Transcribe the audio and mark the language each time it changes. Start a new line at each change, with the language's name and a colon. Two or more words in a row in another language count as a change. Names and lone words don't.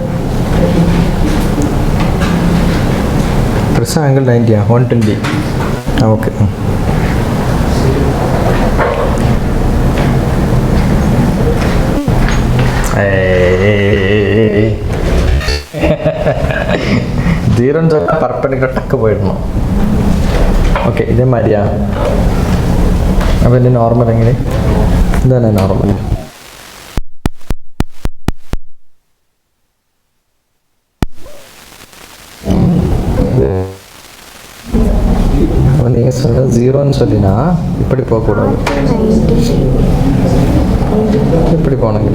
English: press angle 90 120.
Tamil: ஓகே. ஜீரோன்னு சொன்னால் பர்பெண்டிகுலர் டக்கு போயிடணும்.
Malayalam: ഓക്കെ ഇതേ മാതിരിയാ. അപ്പോൾ എൻ്റെ നോർമൽ എങ്ങനെ ഇതാണ് നോർമൽ.
Tamil: நீங்கள் சொல்ல ஜீரோன்னு சொல்லினா இப்படி போகக்கூடாது, இப்படி போனீங்களா?